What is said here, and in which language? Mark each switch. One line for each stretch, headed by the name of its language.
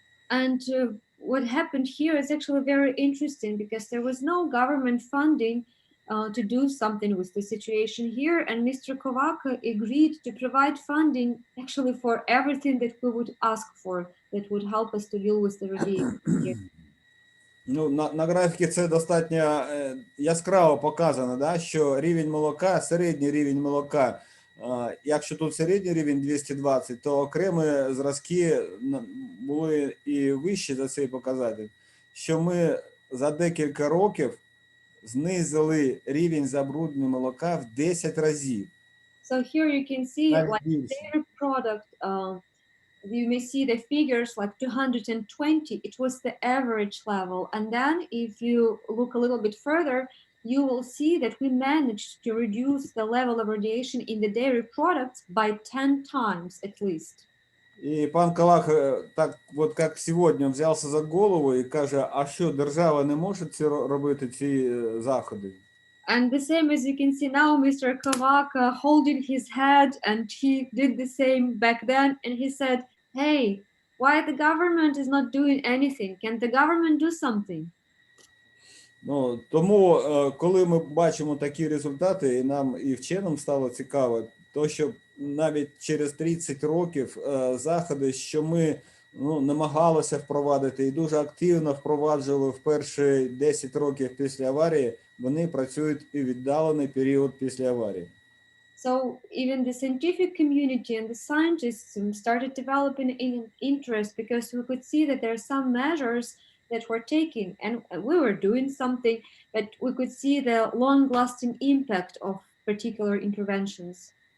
English: And what happened here is actually very interesting, because there was no government funding to do something with the situation here, and Mr. Kovaka agreed to provide funding actually for everything that we would ask for that would help us to deal with the radiation here.
Ukrainian: Ну, на графіки це достатньо яскраво показано, да, що рівень молока, середній рівень молока, якщо тут середній рівень 220, то окремі зразки були і вищі за цей показатель, що ми за декілька років знизили рівень забруднення молока в 10 разів.
English: So here you can see
Ukrainian: Навіть
English: like
Ukrainian: більше.
English: dairy product, you may see the figures like 220, it was the average level. And then if you look a little bit further, you will see that we managed to reduce the level of radiation in the dairy products by 10 times at least.
Ukrainian: І пан Калах так от як сьогодні взявся за голову і каже, а що, держава не може робити ці заходи?
English: And the same as you can see now, Mr. Kavaka holding his head, and he did the same back then. And he said, hey, why the government is not doing anything? Can the government do something?
Ukrainian: Ну, тому, коли ми бачимо такі результати, і нам, і вченим стало цікаво, то що навіть через 30 років заходи, що ми намагалися впровадити і дуже активно впроваджували в перші 10 років після аварії, вони працюють і віддалений період після аварії.
English: So even the scientific community and the scientists started developing an interest because we could see that there are some measures that were taken and we were doing something, but we could see the long-lasting impact of particular interventions.